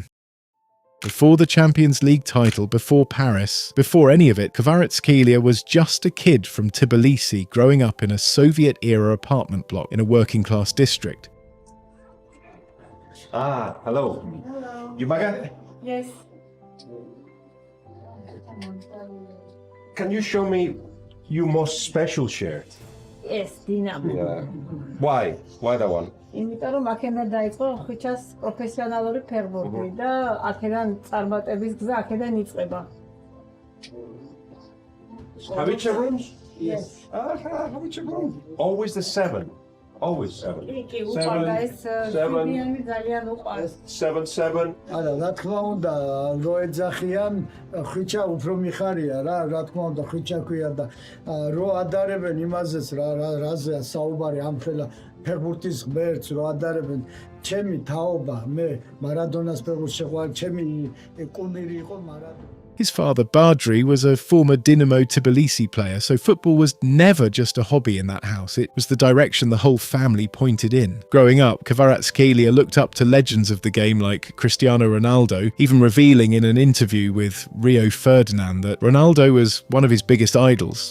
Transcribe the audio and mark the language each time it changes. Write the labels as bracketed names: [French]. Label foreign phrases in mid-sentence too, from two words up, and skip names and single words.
[English] Before the Champions League title, before Paris, before any of it, Kvaratskhelia was just a kid from Tbilisi growing up in a Soviet-era apartment block in a working-class district. Ah, hello. Hello. You Maga? Yes. Can you show me your most special shirt? Yes, Dinamo. Yeah. Why? Why that one? [Georgian] იმიტომ რომ აქედან დაიწყო ხვიჩას პროფესიონალური ფეხბურთი და აქედან წარმატების გზა აქედან იწყება. [English] Have each a room? Yes. Have each a room. Always the 7. Always 7. [Georgian] კი უყარდა ეს ფიგიანი ძალიან უყარს. 7. არა, რა თქმა უნდა, რო ეძახიან, ხვიჩა უფრო მიხარია რა თქმა უნდა, ხვიჩა ქვია და რო ადარებენ იმაზეც რაზეა საუბარი ამ ხელა ფეხბურთის ღმერთს რო ადარებენ, ჩემი თაობა, მე მარადონას ფეხბურთს შეყვარ, ჩემი კუნირი იყო მარადონა. [English] His father, Badri, was a former Dinamo Tbilisi player, so football was never just a hobby in that house. It was the direction the whole family pointed in. Growing up, Kvaratskhelia looked up to legends of the game like Cristiano Ronaldo, even revealing in an interview with Rio Ferdinand that Ronaldo was one of his biggest idols.